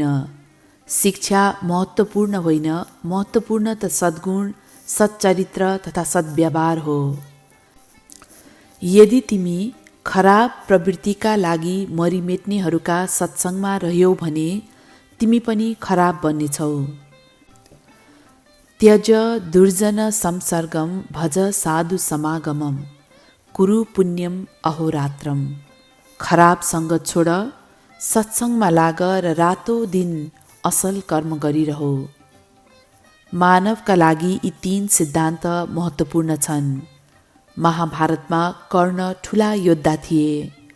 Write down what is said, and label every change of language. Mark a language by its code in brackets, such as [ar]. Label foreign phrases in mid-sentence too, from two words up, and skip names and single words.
[ne] शिक्षा महत्त्वपूर्ण होइन, महत्त्वपूर्ण त सद्गुण, सच्चरित्र तथा सद्व्यवहार हो। यदि तिमी खराब प्रवृत्तिका लागि मरिमेट्नेहरूका सत्सङ्गमा रह्यौ भने तिमी पनि खराब बन्नेछौ। [sa] त्यज दुर्जन संसर्गम भज साधु समागमम कुरु पुण्यम अहोरात्रम। [ne] खराब सङ्गत छोड, सत्सङ्गमा लाग र रातो दिन असल कर्म गरिरहो। मानवका लागि यी 3 सिद्धान्त महत्त्वपूर्ण छन्। महाभारतमा कर्ण ठुला योद्धा थिए।